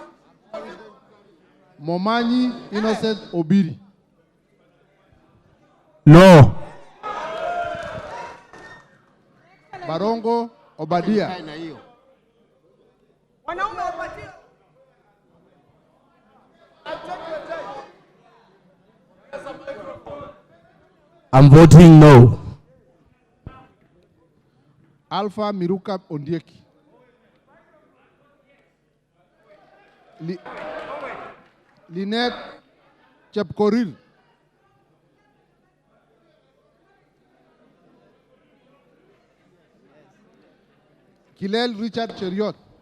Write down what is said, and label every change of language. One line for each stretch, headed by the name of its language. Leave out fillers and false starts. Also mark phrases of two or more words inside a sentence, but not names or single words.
English: Momanyi Innocent Obiri. No. Barongo Obadia. I'm voting no. Alpha Miruka Ondieki. Lynette Chepkoril. Kilel Richard Cheriot.